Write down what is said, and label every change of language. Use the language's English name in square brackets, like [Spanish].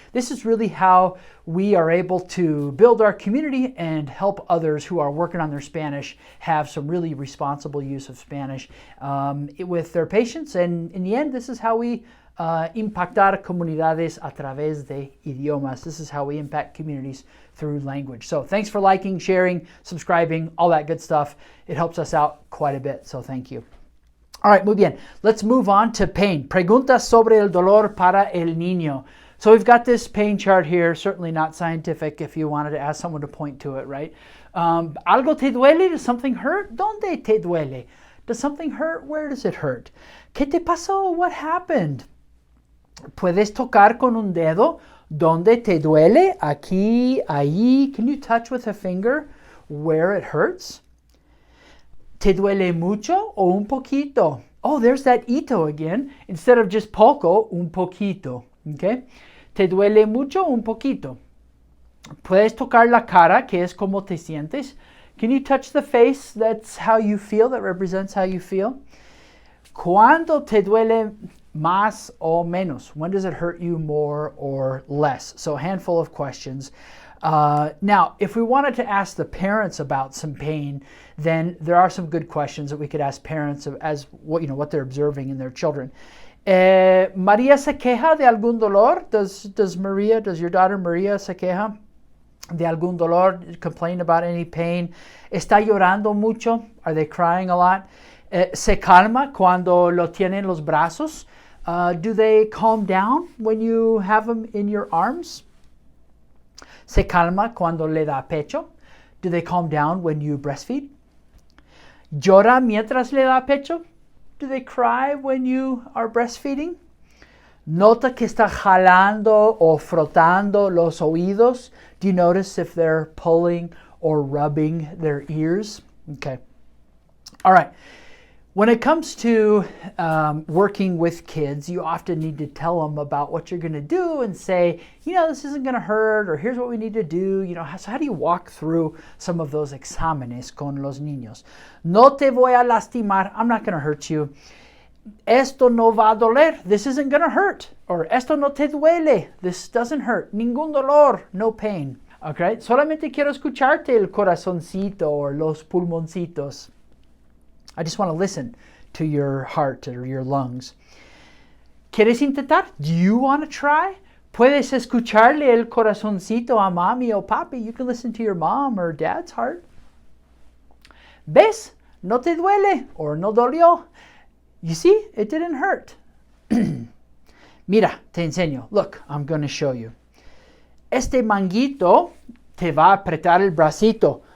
[English] This is really how we are able to build our community and help others who are working on their Spanish have some really responsible use of Spanish with their patients. And in the end, this is how we [Spanish] impactar comunidades a través de idiomas. [English] This is how we impact communities through language. So thanks for liking, sharing, subscribing, all that good stuff. It helps us out quite a bit, so thank you. All right, muy bien. Let's move on to pain. [Spanish] Preguntas sobre el dolor para el niño. [English] So we've got this pain chart here, certainly not scientific if you wanted to ask someone to point to it, right? [Spanish] ¿Algo te duele? [English] Does something hurt? [Spanish] ¿Dónde te duele? [English] Does something hurt? Where does it hurt? [Spanish] ¿Qué te pasó? [English] What happened? [Spanish] ¿Puedes tocar con un dedo? ¿Dónde te duele? Aquí, ahí. [English] Can you touch with a finger where it hurts? [Spanish] ¿Te duele mucho o un poquito? [English] Oh, there's that ito again. Instead of just poco, un poquito. Okay? [Spanish] ¿Te duele mucho o un poquito? ¿Puedes tocar la cara, que es como te sientes? [English] Can you touch the face? That's how you feel. That represents how you feel. [Spanish] ¿Cuándo te duele más o menos? [English] When does it hurt you more or less? So a handful of questions. Now, if we wanted to ask the parents about some pain, then there are some good questions that we could ask parents as what they're observing in their children. [Spanish] María se queja de algún dolor? [English] Does your daughter [Spanish] Maria se queja de algún dolor? [English] Complain about any pain? [Spanish] ¿Está llorando mucho? [English] Are they crying a lot? [Spanish] ¿Se calma cuando lo tienen los brazos? [English] Do they calm down when you have them in your arms? [Spanish] ¿Se calma cuando le da pecho? [English] Do they calm down when you breastfeed? [Spanish] ¿Llora mientras le da pecho? [English] Do they cry when you are breastfeeding? [Spanish] ¿Nota que está jalando o frotando los oídos? [English] Do you notice if they're pulling or rubbing their ears? Okay. All right. When it comes to working with kids, you often need to tell them about what you're going to do and say, this isn't going to hurt, or here's what we need to do. So how do you walk through some of those [Spanish] exámenes con los niños? No te voy a lastimar. [English] I'm not going to hurt you. [Spanish] Esto no va a doler. [English] This isn't going to hurt. Or [Spanish] esto no te duele. [English] This doesn't hurt. [Spanish] Ningún dolor. [English] No pain. Okay? [Spanish] Solamente quiero escucharte el corazoncito or los pulmoncitos. [English] I just want to listen to your heart or your lungs. [Spanish] ¿Quieres intentar? [English] Do you want to try? [Spanish] Puedes escucharle el corazoncito a mami o papi. [English] You can listen to your mom or dad's heart. [Spanish] ¿Ves? No te duele or no dolió. [English] You see? It didn't hurt. [Spanish] Mira, te enseño. [English] Look, I'm going to show you. [Spanish] Este manguito te va a apretar el bracito.